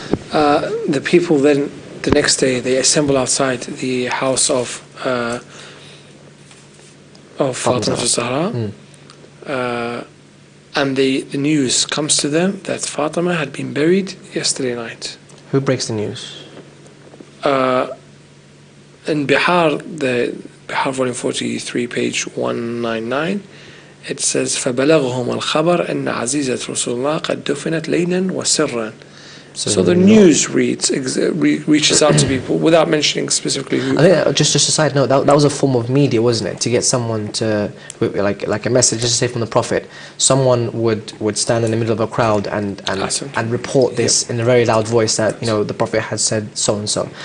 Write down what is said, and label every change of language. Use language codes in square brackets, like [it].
[en] The people then the next day they assemble outside the house of of Fatima Zahra. And the news comes to them that Fatima had been buried yesterday night. Who breaks the news? In Bihar, the Bihar volume 43, page 199, it says [ar] فَبَلَغْهُمُ الْخَبَرْ أَنَّ عَزِيزَةَ رَسُولِ اللَّهِ قَدْ دُفِنَتْ لَيْلًا وَسِرًّا. [en] So the news reaches out to people without mentioning specifically who. I think just a side note, that was a form of media, wasn't it? To get someone to, like a message, just to say from the Prophet, someone would stand in the middle of a crowd and report this in a very loud voice that the Prophet had said so and so.